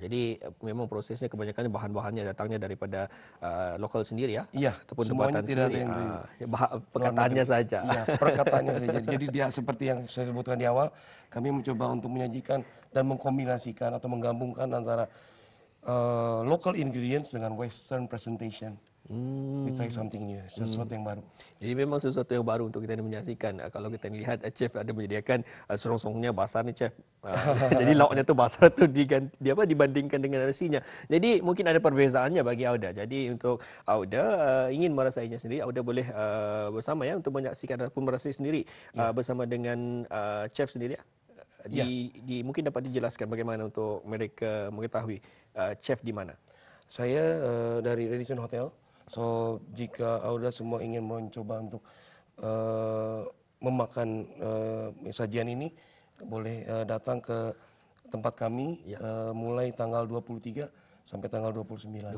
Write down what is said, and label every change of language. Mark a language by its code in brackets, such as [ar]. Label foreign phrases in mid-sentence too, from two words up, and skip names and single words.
[ms] Jadi memang prosesnya kebanyakan bahan-bahannya datangnya daripada lokal sendiri ya? Iya, Ataupun semuanya tempatan tidak ada sendiri. yang dari Perkataannya saja. Iya, perkataannya saja. Jadi dia seperti yang saya sebutkan di awal, kami mencoba untuk menyajikan dan mengkombinasikan atau menggabungkan antara [en] local ingredients [ms] dengan [en] western presentation. We try something new, [ms] sesuatu yang baru. Jadi memang sesuatu yang baru untuk kita menyaksikan. Kalau kita lihat chef ada menyediakan serongsongnya basah nih, chef. Jadi lauknya tu basah tu dibandingkan dengan nasinya. Jadi mungkin ada perbezaannya bagi Auda. Jadi untuk Auda ingin merasainya sendiri, Auda boleh bersama ya untuk menyaksikan ataupun merasai sendiri bersama dengan chef sendiri ya. Mungkin dapat dijelaskan bagaimana untuk mereka mengetahui chef di mana. Saya dari Radisson Hotel. So jika Auda semua ingin mencoba untuk memakan sajian ini, boleh datang ke tempat kami mulai tanggal 23 sampai tanggal 29.